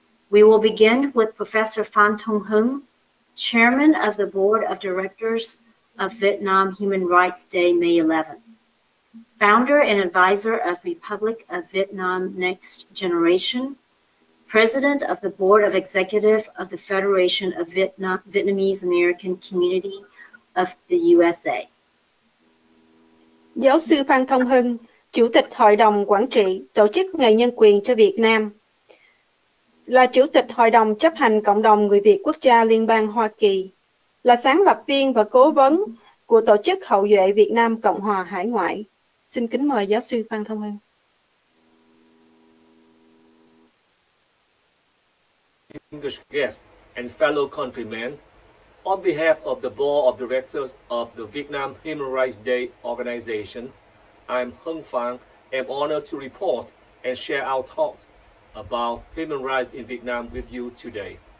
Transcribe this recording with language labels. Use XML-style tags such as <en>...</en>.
<en>We will begin with Professor Phan Thong Hung, Chairman of the Board of Directors of Vietnam Human Rights Day, May 11th, founder and advisor of Republic of Vietnam Next Generation, President of the Board of Executive of the Federation of Vietnamese American Community of the USA.</en> <vi>Giáo sư Phan Thong Hưng, Chủ tịch Hội đồng Quản trị Tổ chức Ngày Nhân quyền cho Việt Nam, là Chủ tịch Hội đồng chấp hành Cộng đồng Người Việt Quốc gia Liên bang Hoa Kỳ, là sáng lập viên và cố vấn của Tổ chức Hậu duệ Việt Nam Cộng hòa Hải ngoại. Xin kính mời giáo sư Phan Thong Hưng.</vi> <en>Distinguished guests and fellow countrymen, on behalf of the Board of Directors of the Vietnam Human Rights Day organization, I'm Hung Phan, am honored to report and share our thoughts about human rights in Vietnam with you today.</en>